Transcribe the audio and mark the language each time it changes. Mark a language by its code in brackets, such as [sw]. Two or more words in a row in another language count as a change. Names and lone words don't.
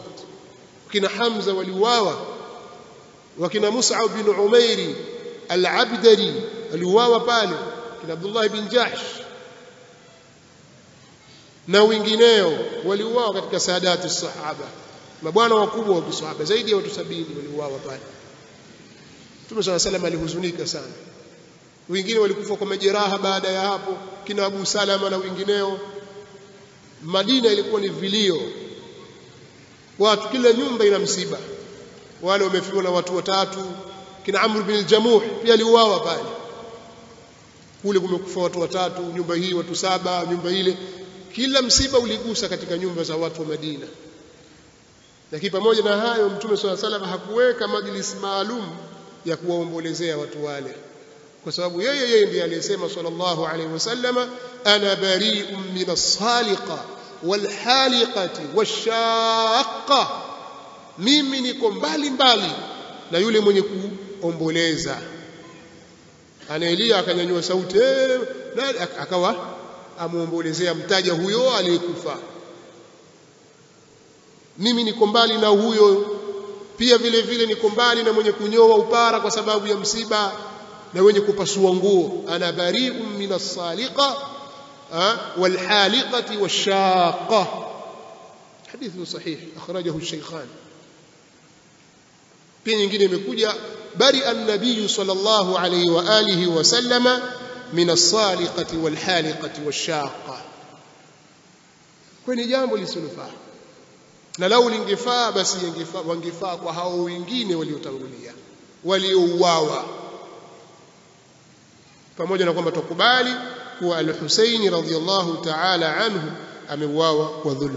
[sw] Kina Hamza waliuawa, wakina Mus'ab bin Umairi al-Abdari waliuawa pale, kina Abdullah bin Jahsh na wengineo waliuawa katika [ar] سادة الصحابة, [sw] mabwana wakubwa wa kisahaba. Zaidi ya watu 70 waliuawa pale. Mtume صلى الله عليه وسلم alihuzunika sana. Wengine walikufa kwa majeraha baada ya hapo, kina Abu Salama na wengineo. Madina ilikuwa ni vilio, watu kila nyumba ina msiba. Wale wamefiwa na watu watatu, kina Amr bin al-Jamuh pia aliuawa pale. Kule kumekufa watu watatu, nyumba hii watu 7, nyumba ile. Kila msiba uligusa katika nyumba za watu wa Madina. Lakini pamoja na hayo Mtume swalla salam hakuweka majlis maalum ya kuwaombolezea watu wale, kwa sababu yeye ndiye aliyesema [ar] صلى الله عليه وسلم, أنا بريء من الصالقة والحالقة والشاقة, [sw] mimi niko mbali mbali na yule mwenye kuomboleza. Anaelia akanyanyua sauti akawa amuombolezea mtaja huyo aliyekufa. Mimi niko mbali na huyo, pia vile vile niko mbali na mwenye kunyoa upara kwa sababu ya msiba na wenye kupasua nguo. [ar] أنا بريء من الصالقة والحالقة والشاقة. حديث صحيح أخرجه الشيخان. [sw] Pia nyingine imekuja [ar] برئ النبي صلى الله عليه وعلى آله وسلم من الصالقة والحالقة والشاقة. [sw] Kwa ni jambo lisilofaa, na lau lingefaa basi wangefaa kwa hao wengine waliotangulia waliouawa, pamoja na kwamba tukubali kuwa al-Husaini [ar] رضي الله تعالى عنه [sw] ameuawa kwa dhulma.